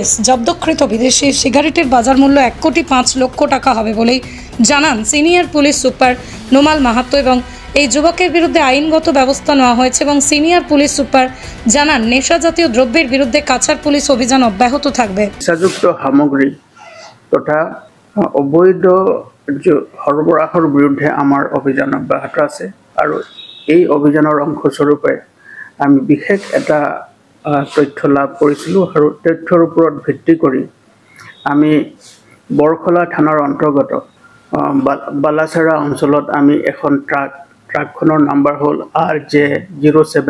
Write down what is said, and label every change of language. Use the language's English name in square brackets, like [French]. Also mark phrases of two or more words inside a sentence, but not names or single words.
[Bangla] জব্দকৃত বিদেশি সিগারেটের বাজার মূল্য 1,05,00,000 টাকা হবে বলেই জানান সিনিয়র পুলিশ সুপার নোমাল মাহাতো এবং এই যুবকের বিরুদ্ধে আইনগত ব্যবস্থা নেওয়া হয়েছে এবং সিনিয়র পুলিশ সুপার জানান নেশাজাতীয় দ্রব্যের বিরুদ্ধে কাছাড় পুলিশ অভিযান অব্যাহত থাকবে। [Assamese] নেশাযুক্ত সামগ্রী তথা অবৈধ সৰবৰাহৰ বিৰুদ্ধে আমাৰ অভিযান অব্যাহত আছে আৰু এই অভিযানৰ অংশস্বৰূপে আমি বিশেষ এটা তথ্য লাভ কৰিছিলোঁ আৰু তথ্যৰ ওপৰত ভিত্তি কৰি আমি বৰখলা থানাৰ অন্তৰ্গত বালাছড়া অঞ্চলত আমি এখন ট্ৰাকখনৰ নাম্বাৰ হ'ল RJ07